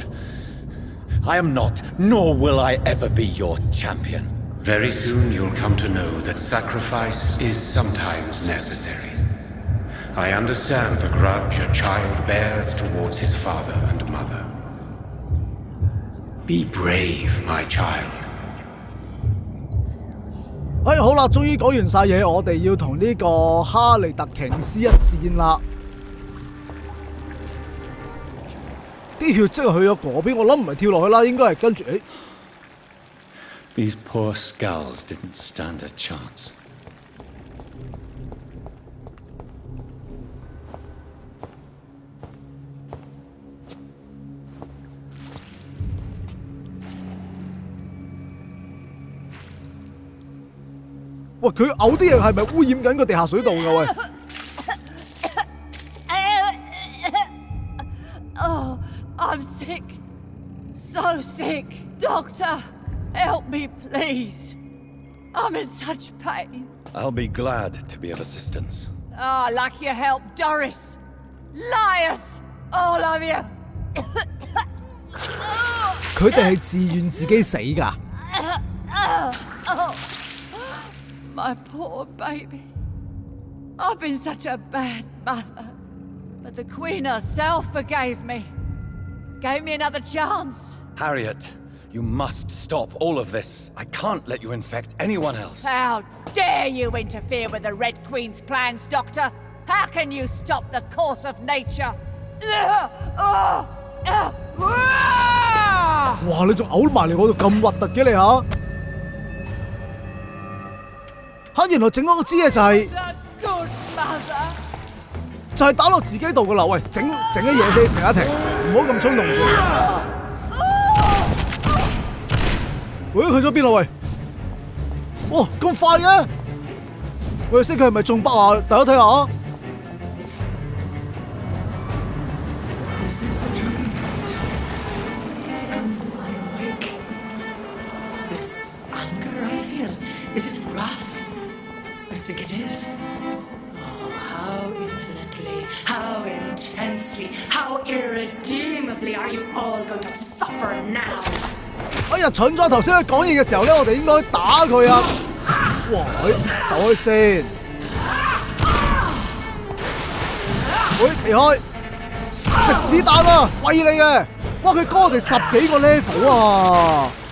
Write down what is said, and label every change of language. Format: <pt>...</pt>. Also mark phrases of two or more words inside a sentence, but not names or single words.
<en>I am not, nor will I ever be your champion. Very soon you'll come to know that sacrifice is sometimes necessary. I understand the grudge a child bears towards his father and mother. Be brave, my child.</en> <yue>好啦，終於講完晒嘢，我哋要同呢個哈利特瓊斯一戰啦。啲血即係去咗嗰邊，我諗唔係跳落去啦，應該係跟住</yue> <en>These poor skulls didn't stand a chance.</en> <yue>喂，佢嘔啲嘢係咪污染緊個地下水道㗎？喂！</yue> <en>Oh, I'm sick. So sick. Doctor, help me, please. I'm in such pain. I'll be glad to be of assistance. Oh, like your help, Doris. Liars! All of you.</en> <yue>佢哋係自願自己死㗎。</yue> <en>My poor baby. I've been such a bad mother. But the Queen herself forgave me. Gave me another chance. Harriet, you must stop all of this. I can't let you infect anyone else. How dare you interfere with the Red Queen's plans, Doctor? How can you stop the course of nature?</en> <yue>哇！你仲嘔埋嚟我度咁核突嘅你嚇！原來整嗰個支嘢就係、</yue> <en>A good mother.</en> <yue>就係打落自己度噶啦！喂，整啲嘢先，停一停，唔好咁衝動住。喂，去咗邊啊？喂，哇，咁快嘅！喂，識佢係咪中北啊？大家睇下。</yue> <en>Is it wrath? I think it is. Oh, how infinitely, how intensely, how irredeemably are you all going to suffer now?</en> <yue>哎呀，蠢咗！頭先佢講嘢嘅時候咧，我哋應該打佢啊！哇，走開先！喂，避開！食子彈啊！喂你嘅！哇，佢高我哋10幾個 level 啊！</yue>